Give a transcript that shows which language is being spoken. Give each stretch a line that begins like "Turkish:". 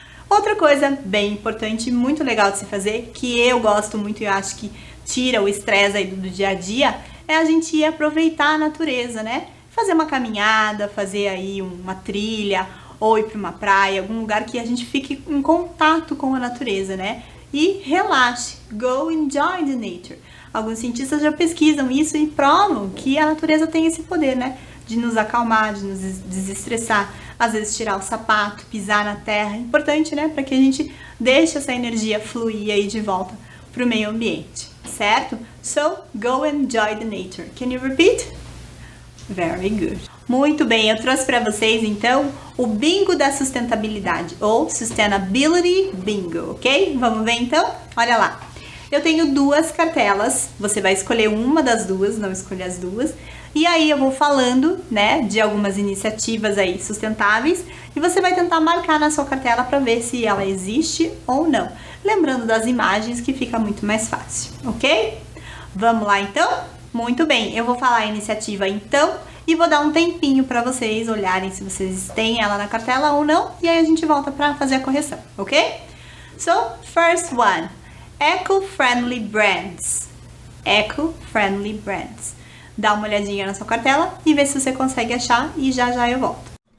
Portuguese: Outra coisa bem importante e muito legal de se fazer, que eu gosto muito e eu acho que tira o estresse aí do dia a dia, é a gente ir aproveitar a natureza, né? Fazer uma caminhada, fazer aí uma trilha, ou ir para uma praia, algum lugar que a gente fique em contato com a natureza, né? E relaxe,
English: go enjoy the nature.
Portuguese: Alguns cientistas já pesquisam isso e provam que a natureza tem esse poder, né? De nos acalmar, de nos desestressar, às vezes tirar o sapato, pisar na terra. É importante, né? Para que a gente deixe essa energia fluir aí de volta para o meio ambiente, certo?
English: So, go enjoy the nature. Can you repeat? Very good.
Portuguese: Muito bem, eu trouxe para vocês então o bingo da sustentabilidade, ou Sustainability Bingo, ok? Vamos ver então? Olha lá. Eu tenho duas cartelas, você vai escolher uma das duas, não escolher as duas. E aí eu vou falando, né, de algumas iniciativas aí sustentáveis e você vai tentar marcar na sua cartela para ver se ela existe ou não. Lembrando das imagens que fica muito mais fácil, ok? Vamos lá então? Muito bem, eu vou falar a iniciativa então e vou dar um tempinho para vocês olharem se vocês têm ela na cartela ou não e aí a gente volta para fazer a correção, ok?
English: So, first one, eco-friendly brands. Eco-friendly brands.
Portuguese: Dá uma olhadinha na sua cartela e vê se você consegue achar e já já eu volto.